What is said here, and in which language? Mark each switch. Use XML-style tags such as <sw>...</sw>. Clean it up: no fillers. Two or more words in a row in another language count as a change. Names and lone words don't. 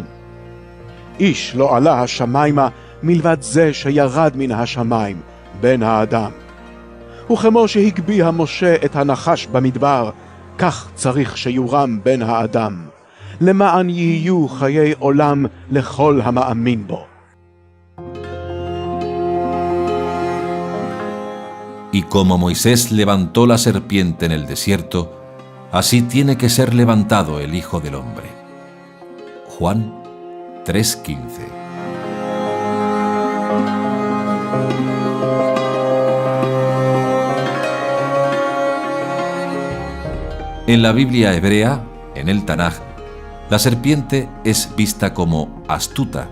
<he>איש לא עלה השמיימה מלבד זה שירד מן השמיים, בן האדם. וכמו שהגביה משה את הנחש במדבר, כך צריך שיורם בן האדם, למען יהיו חיי עולם לכל המאמין בו.</he> <es>Y como Moisés levantó la serpiente en el desierto, así tiene que ser levantado el Hijo del Hombre. Juan 3:15. En la Biblia hebrea, en el Tanaj, la serpiente es vista como astuta.</es>